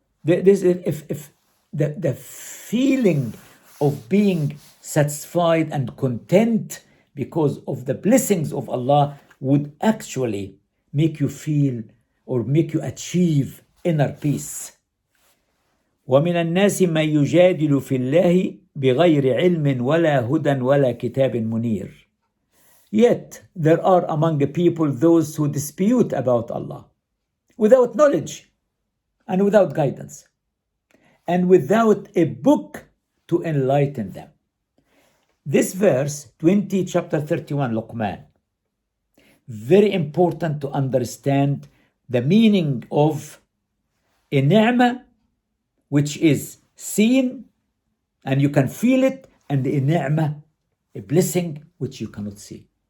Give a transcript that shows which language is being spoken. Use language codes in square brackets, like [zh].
[en] If the feeling of being satisfied and content because of the blessings of Allah would actually make you feel or make you achieve inner peace. [ar] ومن الناس من يجادل في الله بغير علم ولا هدى ولا كتاب منير. [en] Yet there are among the people those who dispute about Allah without knowledge and without guidance and without a book to enlighten them. This verse 20, chapter 31, Luqman, very important to understand the meaning of a ni'mah which is seen and you can feel it, and a ni'mah, a blessing which you cannot see.